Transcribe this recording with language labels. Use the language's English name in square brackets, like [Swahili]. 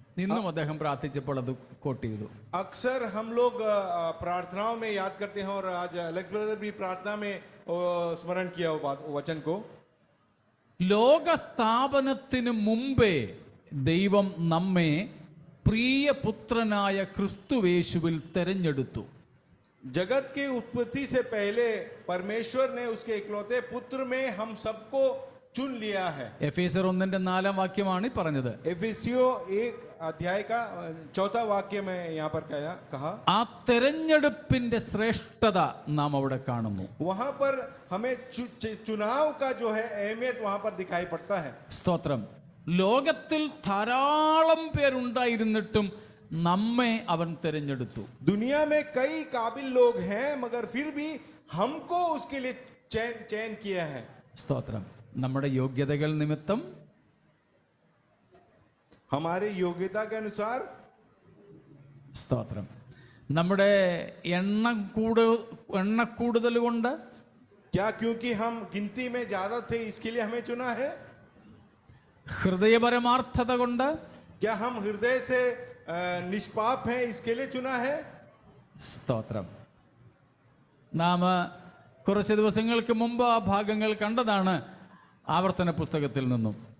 [Malayalam] ഇന്നും അദ്ദേഹം പ്രാർത്ഥിച്ചപ്പോൾ അത് കോട്ട് ചെയ്തു. [Hindi] अक्सर हम लोग प्रार्थनाओं में याद करते हैं और आज अलेक्स ब्रदर भी प्रार्थना में स्मरण किया वो वचन को. [Malayalam] ലോകസ്ഥാപനത്തിന് മുമ്പേ ദൈവം നമ്മെ പ്രിയപുത്രനായ ക്രിസ്തുവേശുവിൽ തെരഞ്ഞെടുത്തു. [Hindi] जगत की उत्पत्ति से पहले परमेश्वर ने उसके इकलौते पुत्र में हम सबको चुन लिया है. [Malayalam] എഫേസ്യർ 1:4 വാക്യമാണ് ഈ പറഞ്ഞത്. [Hindi] एफेसियों 1 अध्याय का 4 वाक्य में यहाँ पर कहा. [Malayalam] ആ തെരഞ്ഞെടുപ്പിന്റെ ശ്രേഷ്ഠത നാം അവിടെ കാണുന്നു. [Hindi] वहां पर हमें चुनाव का जो है अहमियत वहां पर दिखाई पड़ता है. [Malayalam] സ്തോത്രം. ലോകത്തിൽ ധാരാളം പേരുണ്ടായിരുന്നിട്ടും നമ്മെ അവൻ തെരഞ്ഞെടുത്തു. [Hindi] दुनिया में कई काबिल लोग हैं मगर फिर भी हमको उसके लिए चयन किया है. [Malayalam] സ്തോത്രം. നമ്മുടെ യോഗ്യതകൾ നിമിത്തം, [Hindi] हमारे योग्यता के अनुसार, [Malayalam] സ്തോത്രം, നമ്മുടെ എണ്ണക്കൂടുതൽ കൊണ്ട്, [Hindi] क्या क्योंकि हम गिनती में ज्यादा थे इसके लिए हमें चुना है? [Malayalam] ഹൃദയപരമാർത്ഥത കൊണ്ട്, [Hindi] क्या हम हृदय से निष्पाप हैं इसके लिए चुना है? [Malayalam] സ്തോത്രം. നാം കുറച്ച് ദിവസങ്ങൾക്ക് മുമ്പ് ആ ഭാഗങ്ങൾ കണ്ടതാണ് ആവർത്തന പുസ്തകത്തിൽ നിന്നും.